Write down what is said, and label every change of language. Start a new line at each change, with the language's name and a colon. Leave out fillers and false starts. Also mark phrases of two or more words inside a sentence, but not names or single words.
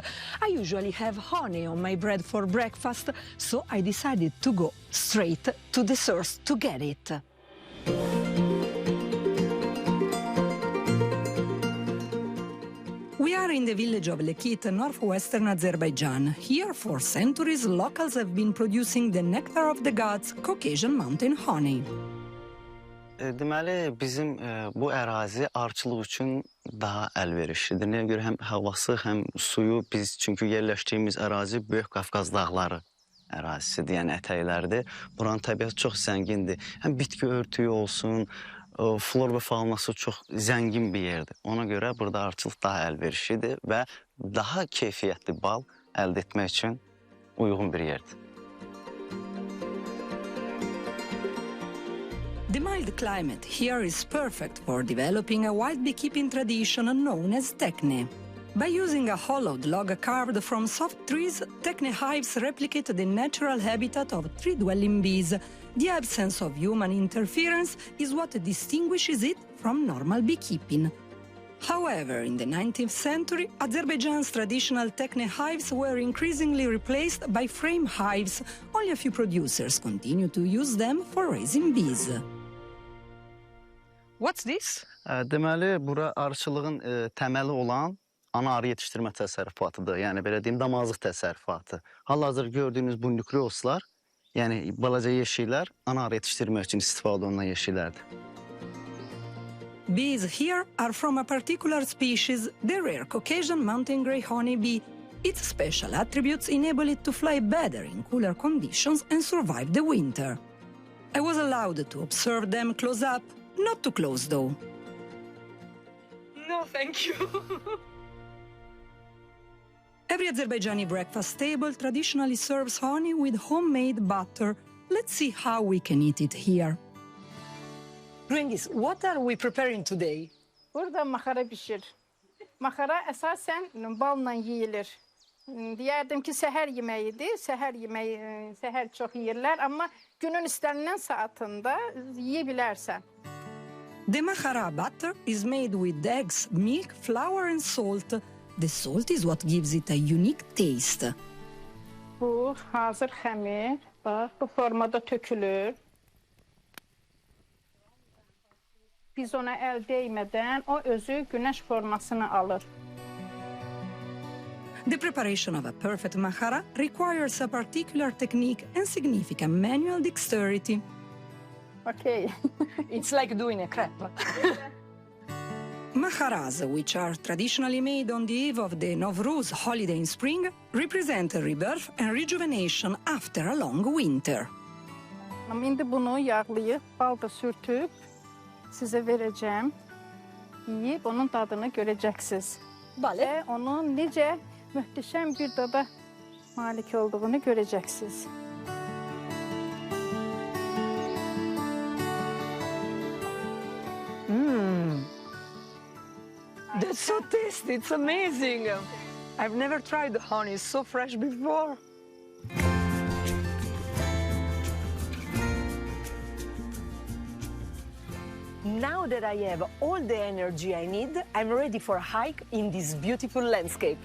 English: I usually have honey on my bread for breakfast, so I decided to go straight to the source to get it. We are in the village of Lekit, northwestern Azerbaijan. Here, for centuries, locals have been producing the nectar of the gods, Caucasian mountain honey.
Azerbaijani: Deməli, bizim bu ərazi arıçılıq üçün daha əlverişlidir. Nəyə görə həm havası, həm suyu, biz çünki yerləşdiyimiz ərazi Böyük Qafqaz dağları ərazisidir, yəni ətəklərdir. Buranın təbiəti çox zəngindir. Həm bitki örtüyü olsun, flor və faunası çox zəngin bir yerdir. Ona görə burada arıçılıq daha əlverişlidir və daha keyfiyyətli bal əldə etmək üçün uyğun bir yerdir.
English: The mild climate here is perfect for developing a wild beekeeping tradition known as tekne. By using a hollowed log carved from soft trees, tekne hives replicate the natural habitat of tree-dwelling bees. The absence of human interference is what distinguishes it from normal beekeeping. However, in the 19th century, Azerbaijan's traditional tekne hives were increasingly replaced by frame hives. Only a few producers continue to use them for raising bees. What's this?
Azerbaijani: Deməli, bura arıçılığın təməli olan ana arı yetişdirmə təsərrüfatıdır. Yəni, belə deyim, damazlıq təsərrüfatı. Hal-hazır gördüyünüz bu nükleoslar, yəni balaca yeşiklər, ana arı yetişdirmək üçün istifadə olunan yeşiklərdir.
English: Bees here are from a particular species, the rare Caucasian mountain grey honeybee. Its special attributes enable it to fly better in cooler conditions and survive the winter. I was allowed to observe them close up. Not too close, though. No, thank you. Every Azerbaijani breakfast table traditionally serves honey with homemade butter. Let's see how we can eat it here. Rengis, what are we preparing today?
Azerbaijani: Burada makara pişir.
Turkish: Makara esasen balla yiyilir. Diyerdim ki seher yemeğidir. Seher çok yiyirler ama günün istenilen saatinde yiyebilirsen.
English: The mahara butter is made with eggs, milk, flour and salt. The salt is what gives it a unique taste.
Azerbaijani: Bu hazır xəmir, bax, bu formada tökülür.
Turkish: Biz ona el değmeden o özü güneş formasını alır.
English: The preparation of a perfect mahara requires a particular technique and significant manual dexterity. Okay. It's like doing a crepe. Maharas, which are traditionally made on the eve of the Novruz holiday in spring, represent a rebirth and rejuvenation after a long winter.
Turkish: Şimdi bunu yağlayıp, balda sürtüp size vereceğim. Yiyip onun tadını göreceksiniz. Ve onun nice muhteşem bir tada malik olduğunu göreceksiniz.
English: That's so tasty, it's amazing. I've never tried the honey, it's so fresh before. Now that I have all the energy I need, I'm ready for a hike in this beautiful landscape.